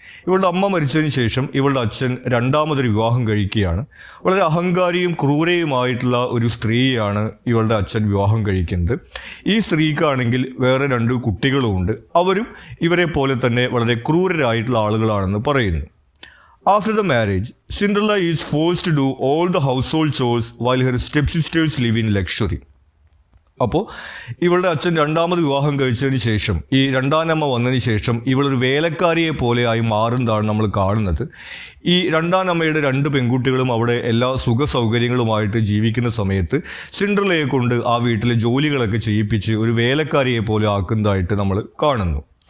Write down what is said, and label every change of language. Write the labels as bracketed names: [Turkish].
[Malayalam] ഇവളുടെ അമ്മ മരിച്ചതിന് ശേഷം ഇവളുടെ അച്ഛൻ രണ്ടാമതൊരു വിവാഹം കഴിക്കുകയാണ്. വളരെ അഹങ്കാരിയും ക്രൂരയുമായിട്ടുള്ള ഒരു സ്ത്രീയാണ് ഇവളുടെ അച്ഛൻ വിവാഹം കഴിക്കുന്നത്. ഈ സ്ത്രീക്കാണെങ്കിൽ വേറെ 2 കുട്ടികളുമുണ്ട്. അവരും ഇവരെ പോലെ തന്നെ വളരെ ക്രൂരരായിട്ടുള്ള ആളുകളാണെന്ന് പറയുന്നു. [English] After the marriage, Cinderella is forced to do all the household chores while her stepsisters live in luxury. [Malayalam] അപ്പോൾ ഇവളുടെ അച്ഛൻ രണ്ടാമത് വിവാഹം കഴിച്ചതിന് ശേഷം, ഈ രണ്ടാനമ്മ വന്നതിന് ശേഷം ഇവളൊരു വേലക്കാരിയെ പോലെയായി മാറുന്നതാണ് നമ്മൾ കാണുന്നത്. ഈ രണ്ടാനമ്മയുടെ 2 പെൺകുട്ടികളും അവിടെ എല്ലാ സുഖ സൗകര്യങ്ങളുമായിട്ട് ജീവിക്കുന്ന സമയത്ത് സിൻഡ്രലയെ കൊണ്ട് ആ വീട്ടിലെ ജോലികളൊക്കെ ചെയ്യിപ്പിച്ച് ഒരു വേലക്കാരിയെ പോലെ ആക്കുന്നതായിട്ട് നമ്മൾ കാണുന്നു.